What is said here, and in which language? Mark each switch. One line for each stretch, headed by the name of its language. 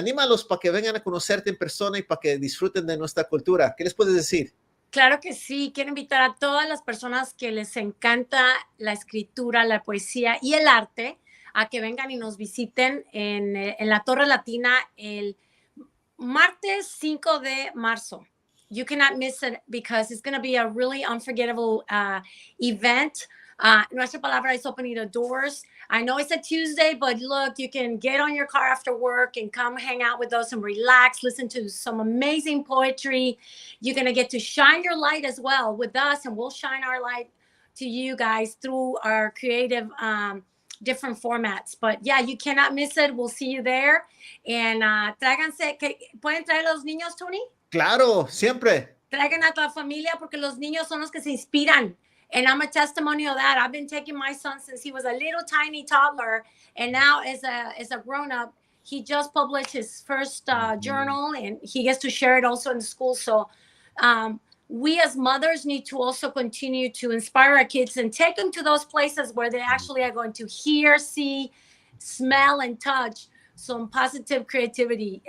Spanish: Anímalos para que vengan a conocerte en persona y para que disfruten de nuestra cultura. ¿Qué les puedes decir? Claro que sí. Quiero invitar a todas las personas que les encanta la escritura, la poesía y el arte a que vengan y nos visiten en la Torre Latina el martes 5 de marzo.
English: You cannot miss it because it's going to be a really unforgettable event. Nuestra Palabra is opening the doors. I know it's a Tuesday, but look, you can get on your car after work and come hang out with us and relax, listen to some amazing poetry. You're going to get to shine your light as well with us, and we'll shine our light to you guys through our creative different formats. But yeah, you cannot miss it. We'll see you there. And
Spanish: tráiganse, ¿pueden traer a los niños, Tony? Claro, siempre. Traigan a la familia porque los niños son los que se inspiran.
English: And I'm a testimony of that. I've been taking my son since he was a little tiny toddler. And now as a grown-up, he just published his first journal, and he gets to share it also in school. So we as mothers need to also continue to inspire our kids and take them to those places where they actually are going to hear, see, smell, and touch some positive creativity.